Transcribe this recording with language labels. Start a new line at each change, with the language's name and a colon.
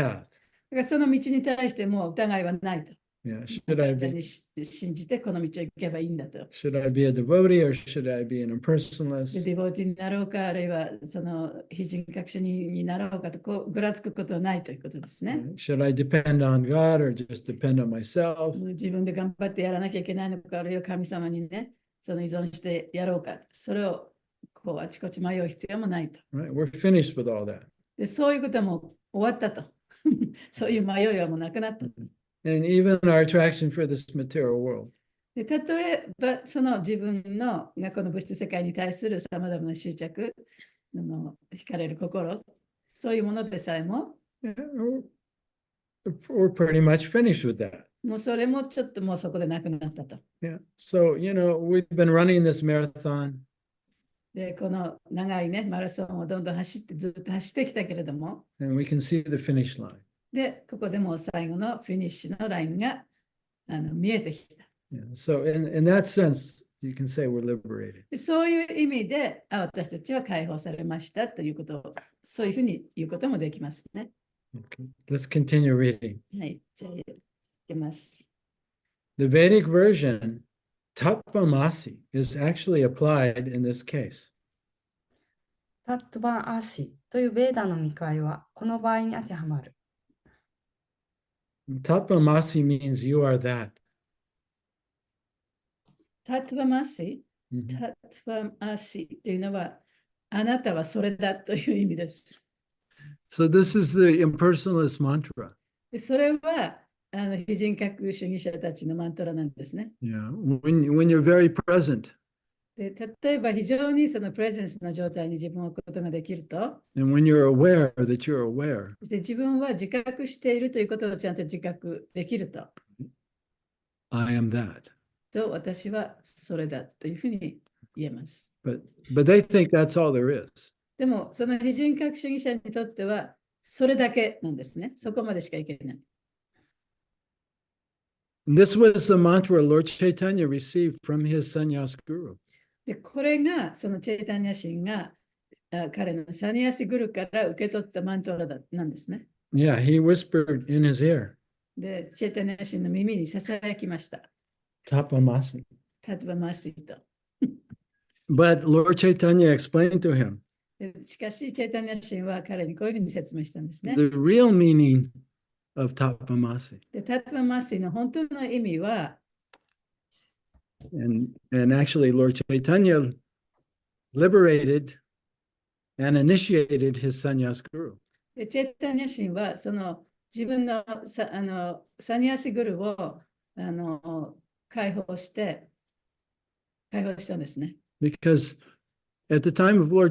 Japanese: だからその道に対してもう疑いはないと。
English: Yeah, should I
Japanese: 完全
English: be
Japanese: に信じてこの道を行けばいいんだと。
English: should I be a devotee or should I be an
Japanese: で
English: impersonalist?
Japanese: ディボーティになろうか、あるいはその非人格主義になろうかと、こうぐらつくことはないということですね。
English: Should I depend on God or just depend on myself?
Japanese: 自分で頑張ってやらなきゃいけないのか、あるいは神様にね、その依存してやろうか、それをこうあちこち迷う必要もないと。
English: Right? We're finished with all that.
Japanese: でそういうことはもう終わったと。そういう迷いはもうなくなった。
English: And even our attraction for this material world.
Japanese: で例えばその自分のこの物質世界に対するさまざまな執着、惹かれる心、そういうものでさえも、
English: Yeah, we're pretty much finished with that.
Japanese: もうそれもちょっともうそこでなくなったと。
English: Yeah. So, we've been running this marathon.
Japanese: で、この長いね、マラソンをどんどんずっと走ってきたけれども、
English: And we can see the finish line.
Japanese: で、ここでもう最後のフィニッシュのラインが見えてきた。
English: Yeah. So in that sense, you can say we're liberated.
Japanese: でそういう意味で、私たちは解放されましたということを、そういうふうに言うこともできますね。
English: Okay. Let's continue reading.
Japanese: はい、じゃあ、続けます。
English: The Vedic version, Tapamasi, is actually applied in this case.
Japanese: タットバンアーシというベーダの見解はこの場合に当てはまる。
English: Tapamasi means you are that.
Japanese: タトゥバマシ、 Mhm. タトゥバマシというのは、あなたはそれだという意味です。
English: So this is the impersonalist mantra.
Japanese: でそれは非人格主義者たちのマントラなんですね。
English: Yeah. When you're very present
Japanese: で例えば非常にそのプレゼンスの状態に自分を置くことができると、
English: and when you're aware that you're aware,
Japanese: そして自分は自覚しているということをちゃんと自覚できると、
English: I am that.
Japanese: と私はそれだというふうに言えます。
English: But they think that's all there is.
Japanese: でもその非人格主義者にとってはそれだけなんですね。そこまでしかいけない。
English: And this was the mantra Lord Chaitanya received from his sannyas guru.
Japanese: でこれがそのチェイタニア神が彼のサニアシグルから受け取ったマントラなんですね。
English: Yeah, he whispered in his ear,
Japanese: で、チェイタニア神の耳にささやきました。
English: Tapamasi.
Japanese: タトゥバマシと。
English: But Lord Chaitanya explained to him
Japanese: でしかし、チェイタニア神は彼にこういうふうに説明したんですね。
English: the real meaning of Tapamasi.
Japanese: で、タトゥバマシの本当の意味は、
English: And actually, Lord Chaitanya liberated and initiated his sannyas guru.
Japanese: でチェイタニア神はその自分のサニアシグルを解放したんですね。
English: Because at the time of Lord